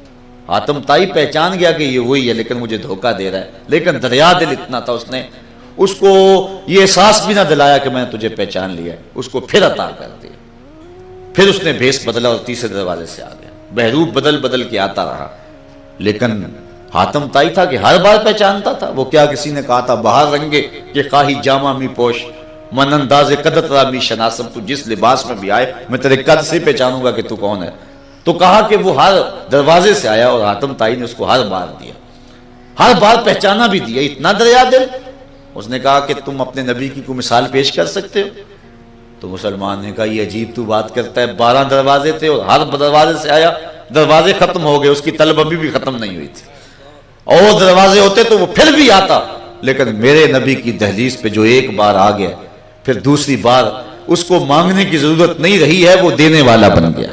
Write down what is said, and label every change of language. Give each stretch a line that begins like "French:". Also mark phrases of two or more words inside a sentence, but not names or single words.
Urdu: حاتم طائی پہچان گیا کہ یہ وہی ہے لیکن مجھے دھوکہ دے رہا ہے، لیکن دریا دل اتنا تھا، اس نے اس کو یہ احساس بھی نہ دلایا کہ میں نے تجھے پہچان لیا ہے، اس کو پھر عطا کر دیا۔ پھر اس نے بھیس بدلا اور تیسرے دروازے سے آ گیا، بہروپ بدل کے آتا رہا، لیکن حاتم طائی تھا کہ ہر بار پہچانتا تھا۔ وہ کیا کسی نے کہا تھا
Persian: بہار رنگے کہ خواہی جامہ می پوش، من انداز قدت را می شناسم،
Urdu: تو جس لباس میں بھی آئے میں تیرے قد سے پہچانوں گا کہ تو کون ہے۔ تو کہا کہ وہ ہر دروازے سے آیا اور حاتم طائی نے اس کو ہر بار دیا، ہر بار پہچانا بھی دیا، اتنا دریا دل۔ اس نے کہا کہ تم اپنے نبی کی کوئی مثال پیش کر سکتے ہو؟ تو مسلمان نے کہا یہ عجیب تو بات کرتا ہے، 12 دروازے تھے اور ہر دروازے سے آیا، دروازے ختم ہو گئے، اس کی طلب ابھی بھی ختم نہیں ہوئی تھی، اور دروازے ہوتے تو وہ پھر بھی آتا، لیکن میرے نبی کی دہلیز پہ جو ایک بار آ گیا پھر دوسری بار اس کو مانگنے کی ضرورت نہیں رہی ہے، وہ دینے والا بن گیا۔